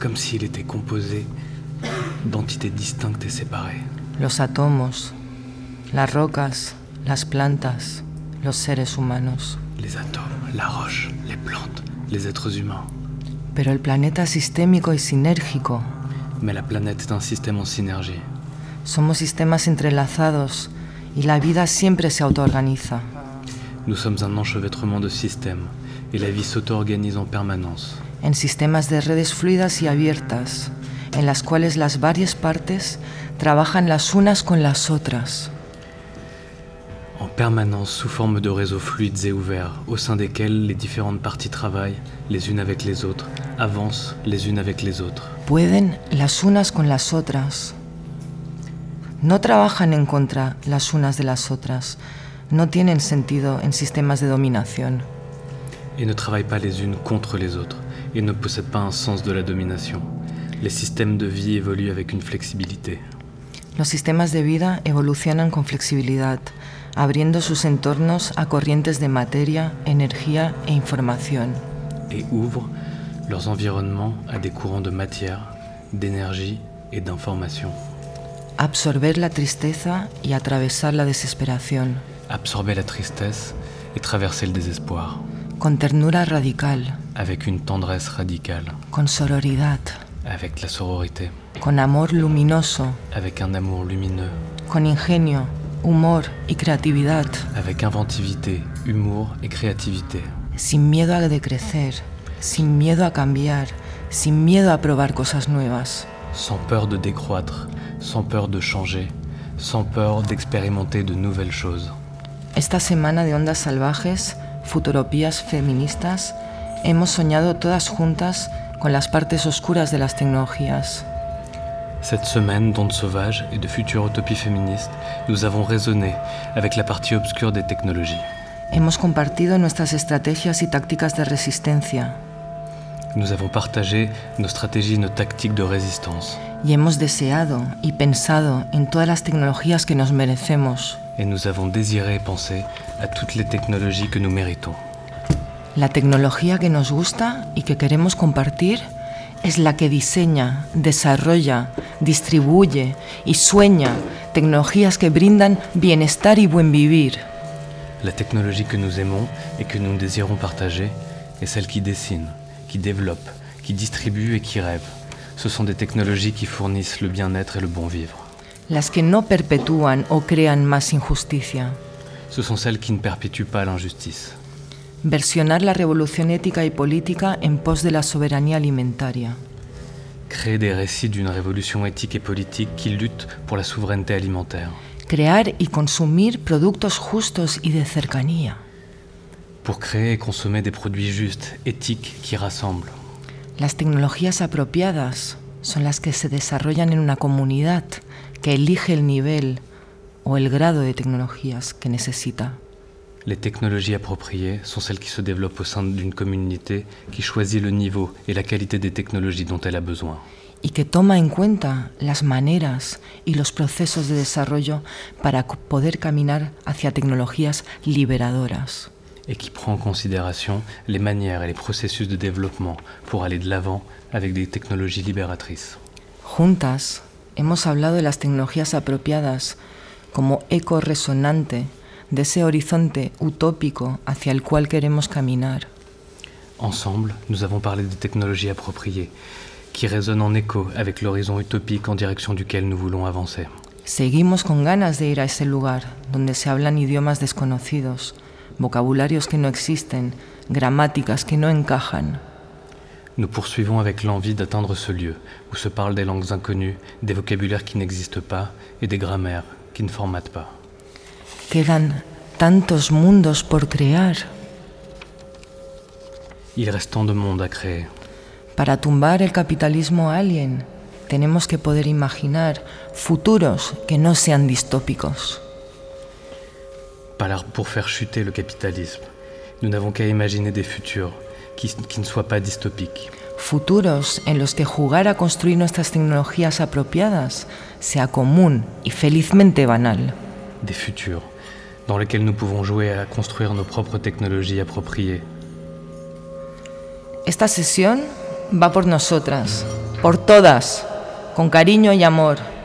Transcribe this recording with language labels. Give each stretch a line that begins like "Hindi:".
Spanish: Como si él
French: était composé d'entités distinctes et séparées.
Spanish: Los átomos, las rocas, las plantas, los seres humanos.
French: Les atomes, la roche, les plantes, les êtres humains.
Spanish: Pero el planeta sistémico y sinérgico.
French: Mais la planète est un système en synergie.
Spanish: Somos sistemas entrelazados y la vida siempre se auto-organiza.
French: Nous sommes un enchevêtrement de systèmes et la vie s'auto-organise en permanence.
Spanish: En sistemas de redes fluidas y abiertas, en las cuales las varias partes trabajan las unas con las otras.
French: En permanence, sous forme de réseaux fluides et ouverts, au sein desquels les différentes parties travaillent, les unes avec les autres, avancent les unes avec les autres.
Spanish: Pueden las unas con las otras. No trabajan en contra las unas de las otras. No tienen sentido en sistemas de dominación.
French: Et ne travaillent pas les unes contre les autres, et ne possèdent pas un sens de la domination. Les systèmes de vie évoluent avec une flexibilité.
Spanish: Los sistemas de vida evolucionan con flexibilidad, abriendo sus entornos a corrientes de materia, energía e información.
French: Et ouvrent leurs environnements à des courants de matière, d'énergie et d'information.
Spanish: Absorber la tristeza y atravesar la desesperación.
French: Absorber la tristesse et traverser le désespoir.
Spanish: Con ternura radical.
French: Avec une tendresse radicale.
Spanish: Con sororidad.
French: Avec la sororité.
Spanish: Con amor luminoso.
French: Avec un amour lumineux.
Spanish: Con ingenio, humor y creatividad.
French: Avec inventivité, humour et créativité.
Spanish: Sin miedo a decrecer, sin miedo a cambiar, sin miedo a probar cosas nuevas.
French: Sans peur de décroître, sans peur de changer, sans peur d'expérimenter de nouvelles choses.
Spanish: Esta semana de ondas salvajes, futuropías feministas, hemos soñado todas juntas con las partes oscuras de las tecnologías.
French: Cette semaine d'ondes sauvages et de futures utopies féministes, nous avons raisonné avec la partie obscure des technologies.
Spanish: Hemos compartido nuestras estrategias y tácticas de resistencia.
French: Nous avons partagé nos stratégies et nos tactiques de résistance.
Spanish: Y hemos deseado y pensado en todas las tecnologías que nos merecemos.
French: Et nous avons désiré et pensé à toutes les technologies que nous méritons.
Spanish: La tecnología que nos gusta y que queremos compartir es la que diseña, desarrolla, distribuye y sueña tecnologías que brindan bienestar y buen vivir. La tecnología que
French: nous aimons
Spanish: y que
French: nous désirons partager es celle qui dessine, qui développe, qui distribue et qui rêve. Ce sont des technologies qui fournissent le bien-être et le bon vivre.
Spanish: Las que no perpetúan o crean más injusticia.
French: Ce sont celles qui ne perpétuent pas l'injustice.
Spanish: Versionar la revolución ética y política en pos de la soberanía alimentaria.
French: Créer des récits d'une révolution éthique et politique qui lutte pour la souveraineté alimentaire.
Spanish: Crear y consumir productos justos y de cercanía.
French: Pour créer et consommer des produits justes, éthiques, qui rassemblent.
Spanish: Las tecnologías apropiadas son las que se desarrollan en una comunidad que elige el nivel o el grado de tecnologías que necesita.
French: Les technologies appropriées sont celles qui se développent au sein d'une communauté qui choisit le niveau et la qualité des technologies dont elle a besoin.
Spanish: Y que toma en cuenta las maneras y los procesos de desarrollo para poder caminar hacia tecnologías liberadoras.
French: Et qui prend en considération les manières et les processus de développement pour aller de l'avant avec des technologies libératrices.
Spanish: Juntas, hemos hablado de las tecnologías apropiadas como eco resonante de ese horizonte utópico hacia el cual queremos caminar.
French: Ensemble, nous avons parlé des technologies appropriées qui résonnent en écho avec l'horizon utopique en direction duquel nous voulons avancer.
Spanish: Seguimos con ganas de ir a ese lugar donde se hablan idiomas desconocidos, vocabularios que no existen, gramáticas que no encajan.
French: Nous poursuivons avec l'envie d'atteindre ce lieu où se parlent des langues inconnues, des vocabulaires qui n'existent pas et des grammaires qui ne formatent pas.
Spanish: Quedan tantos mundos por crear.
French: Il reste tant de mondes à créer.
Spanish: Para tumbar el capitalismo alien, tenemos que poder imaginar futuros que no sean distópicos.
French: Pour faire chuter le capitalisme, nous n'avons qu'à imaginer des futurs qui ne soient pas dystopiques.
Spanish: futuros en los que jugar a construir nuestras tecnologías apropiadas sea común y felizmente banal.
French: Des futurs dans lesquels nous pouvons jouer à construire nos propres technologies appropriées.
Spanish: Esta sesión va por nosotras, por todas, con cariño y amor.